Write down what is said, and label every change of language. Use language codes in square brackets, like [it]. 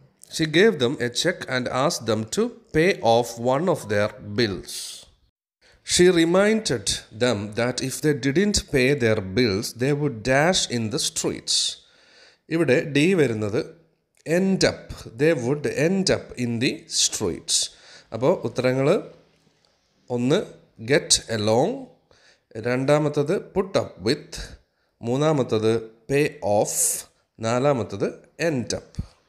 [en] She gave them a check and asked them to pay off one of their bills. She reminded them that if they didn't pay their bills, they would dash in the streets. [ml] ഇവിടെ D വരുന്നത് end up. [en] They would end up in the streets. [ml] അപ്പോൾ ഉത്തരങ്ങൾ ഒന്ന് get along, രണ്ടാമത്തത് put up with, മൂന്നാമത്തത് പേ of, നാലാമത്തത് end up.